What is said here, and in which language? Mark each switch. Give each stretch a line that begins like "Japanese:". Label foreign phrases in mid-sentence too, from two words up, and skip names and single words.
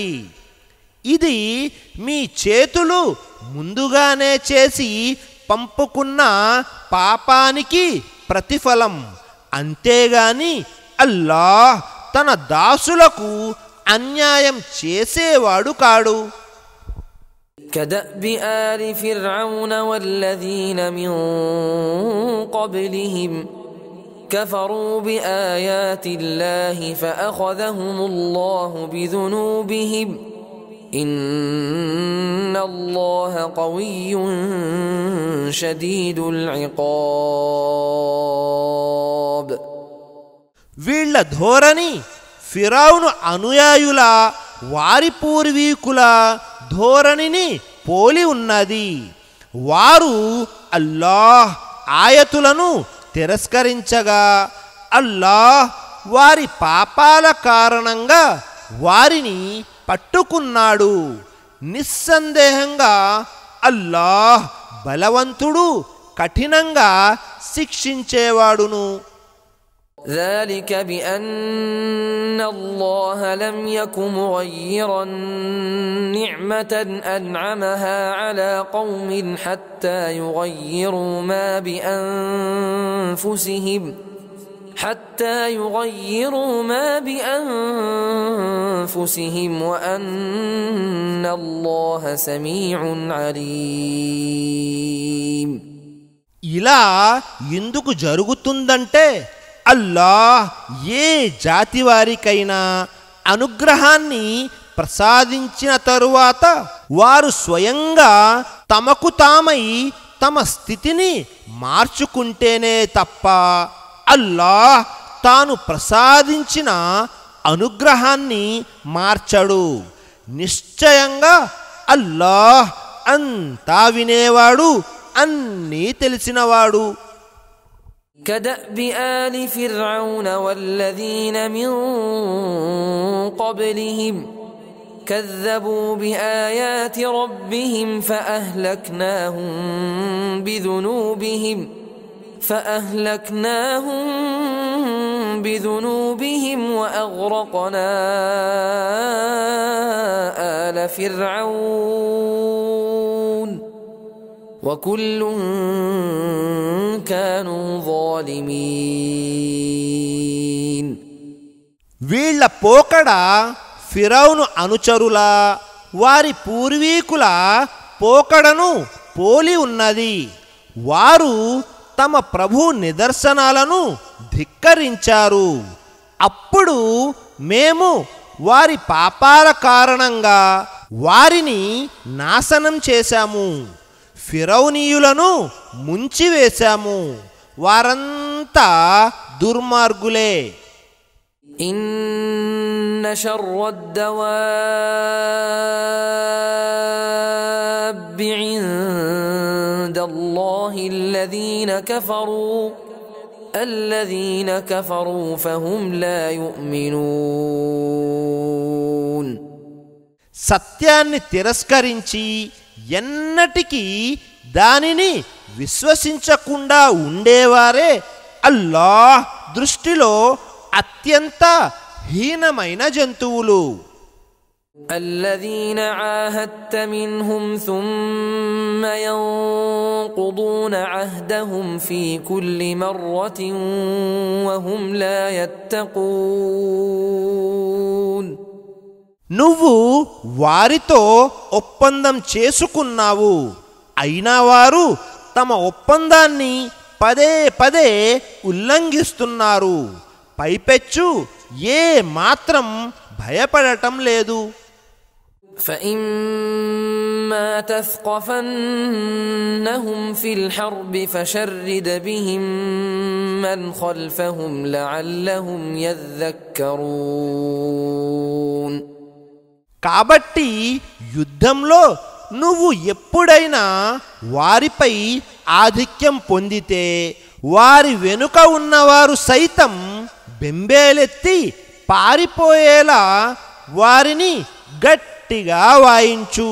Telugu: ఇది మీ చేతులు ముందుగానే చేసి పంపుకున్న పాపానికి ప్రతిఫలం. అంతేగాని అల్లాహ్ తన దాసులకు అన్యాయం చేసేవాడు కాడు.
Arabic: كدأب آل فرعون والذين من قبلهم كفروا بآيات الله فأخذهم الله بذنوبهم إن الله قوي شديد العقاب.
Telugu: వీళ్ళ ధోరణి ఫిరౌను అనుయాయుల వారి పూర్వీకుల ధోరణిని పోలి ఉన్నది. వారు అల్లాహ్ ఆయతులను తిరస్కరించగా అల్లాహ్ వారి పాపాల కారణంగా వారిని పట్టుకున్నాడు. నిస్సందేహంగా అల్లాహ్ బలవంతుడు, కఠినంగా శిక్షించేవాడును.
Arabic: ذلك بأن الله لم يك مغيرا نعمة أنعمها على قوم حتى يغيروا ما بأنفسهم وأن الله سميع عليم.
Telugu: ఇలా ఎందుకు జరుగుతుందంటే అల్లాహ్ ఏ జాతి వారికైనా అనుగ్రహాన్ని ప్రసాదించిన తరువాత వారు స్వయంగా తమకు తామై తమ స్థితిని మార్చుకుంటేనే తప్ప అల్లాహ్ తాను ప్రసాదించిన అనుగ్రహాన్ని మార్చడు. నిశ్చయంగా అల్లాహ్ అంతా వినేవాడు, అన్నీ తెలిసినవాడు.
Arabic: كدأب آل فرعون والذين من قبلهم كذبوا بآيات ربهم فأهلكناهم بذنوبهم وأغرقنا آل فرعون وكل كانوا ظالمين.
Telugu: వీళ్ళ పోకడ ఫిరౌను అనుచరుల వారి పూర్వీకుల పోకడను పోలి ఉన్నది. వారు తమ ప్రభు నిదర్శనాలను ధిక్కరించారు. అప్పుడు మేము వారి పాపాల కారణంగా వారిని నాశనం చేశాము. ఫిరౌనీయులను ముంచివేశాము, వారంతా దుర్మార్గులే.
Arabic: إن شر الدواب عند الله الذين كفروا فهم لا يؤمنون.
Telugu: సత్యాన్ని తిరస్కరించి ఎన్నటికీ దానిని విశ్వసించకుండా ఉండేవారే అల్లాహ్ దృష్టిలో అత్యంత హీనమైన జంతువులు.
Arabic: الذين عاهدت منهم ثم ينقضون عهدهم في كل مرة وهم لا يتقون.
Telugu: నువ్వు వారితో ఒప్పందం చేసుకున్నావు, అయినా వారు తమ ఒప్పందాన్ని పదే పదే ఉల్లంఘిస్తున్నారు, పైపెచ్చు ఏ మాత్రం భయపడటం లేదు.
Arabic: فإما تثقفنهم في الحرب فشرد بهم من خلفهم لعلهم يذكرون.
Telugu: కాబట్టి యుద్ధంలో నువ్వు ఎప్పుడైనా వారిపై ఆధిక్యం పొందితే వారి వెనుక ఉన్నవారు సైతం బెంబేలెత్తి పారిపోయేలా వారిని గట్టిగా వాయించు.